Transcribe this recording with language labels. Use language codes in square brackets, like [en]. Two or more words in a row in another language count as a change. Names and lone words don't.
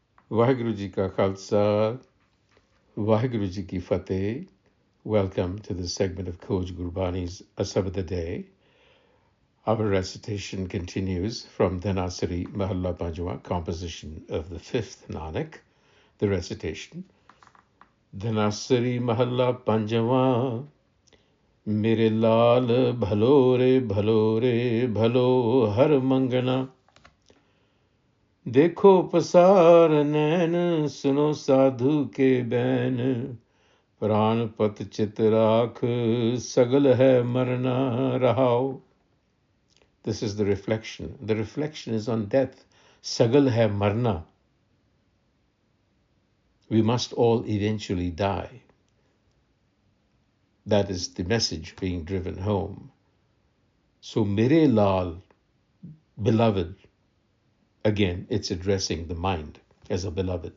[pa] ਵਾਹਿਗੁਰੂ ਜੀ ਕਾ ਖਾਲਸਾ, ਵਾਹਿਗੁਰੂ ਜੀ ਕੀ ਫ਼ਤਹਿ. [en] Welcome to this segment of Coach Gurbani's a-sabad-a-day. Our recitation continues from Dhanasari Mahalla Panjwa, composition of the fifth Nanak. The recitation. [pa] ਧਨਾਸਰੀ ਮਹਲਾ ਪੰਜਵਾਂ, ਮੇਰੇ ਲਾਲ ਭਲੋ ਰੇ ਭਲੋ ਹਰਿ ਮੰਗਨਾ. ਦੇਖੋ ਪਸਾਰ ਨੈਨ ਸੁਨੋ ਸਾਧੂ ਕੇ ਬੈਨ ਪ੍ਰਾਣ ਪਤ ਚਿਤ ਰਾਖ ਸਗਲ ਹੈ ਮਰਨਾ ਰਹਾਓ. [en] This is the reflection. The reflection is on death. [pa] ਸਗਲ ਹੈ ਮਰਨਾ. [en] We must all eventually die. That is the message being driven home. So [pa] ਮੇਰੇ ਲਾਲ, [en] beloved, again, it's addressing the mind as a beloved.